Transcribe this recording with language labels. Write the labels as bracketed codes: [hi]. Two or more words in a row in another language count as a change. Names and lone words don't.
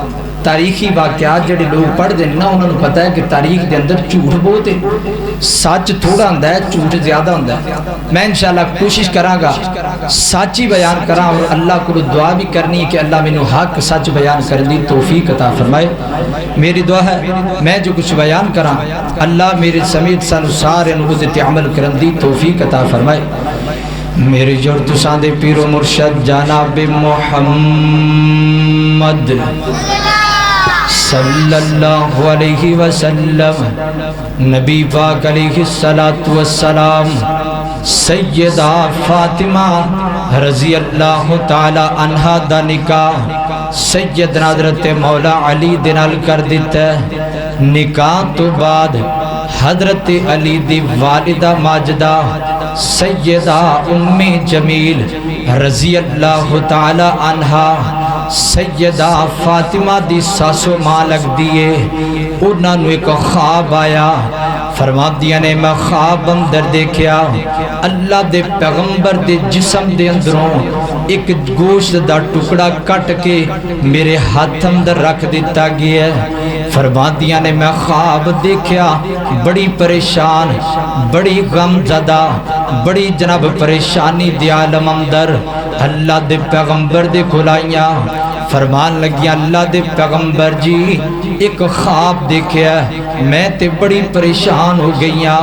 [pa] تاریخی واقعات جڑے لوگ پڑھ دیں نا انہوں نے پتہ ہے کہ تاریخ دے اندر جھوٹ بہت ہے، سچ تھوڑا ہوندا ہے، جھوٹ زیادہ ہوندا ہے۔ میں [ar] انشاءاللہ [pa] کوشش کرانگا سچی بیان کراں، اور اللہ کو دعا بھی کرنی ہے کہ اللہ مینوں حق سچ بیان کرنے دی توفیق عطا فرمائے۔ میری دعا ہے میں جو کچھ بیان کراں اللہ میرے سمیت سانو سارے نو تے عمل کرن دی توفیق عطا فرمائے۔ میرے جڑ تساں دے پیر و مرشد جناب محمد [ar] صلی اللہ علیہ وسلم، [pa] نبی پاک [ar] علیہ السلام، [pa] سیدہ فاطمہ [ar] رضی اللہ تعالی عنہ [pa] دا نکاح سیدنا حضرت مولا علی دے نال کر دیتا ہے۔ نکاح تو بعد حضرت علی دی والدہ ماجدہ سیدہ ام جمیل [ar] رضی اللہ تعالی عنہ [pa] سیدہ فاطمہ دی ساسو ماں لگ دیئے، انہاں نو ایک خواب آیا۔ فرماندیاں نے میں خواب اندر دیکھیا اللہ دے پیغمبر دے جسم دے اندروں ایک گوشت دا ٹکڑا کٹ کے میرے ہاتھ اندر رکھ دیتا گیا ہے۔ فرماندیاں نے میں خواب دیکھیا بڑی پریشان، بڑی غم زدہ، بڑی جناب پریشانی دی عالم اندر اللہ دے پیغمبر دے کھلائیاں فرمان لگیا اللہ دے پیغمبر جی ایک خواب دیکھیا میں تے بڑی پریشان ہو گئیاں۔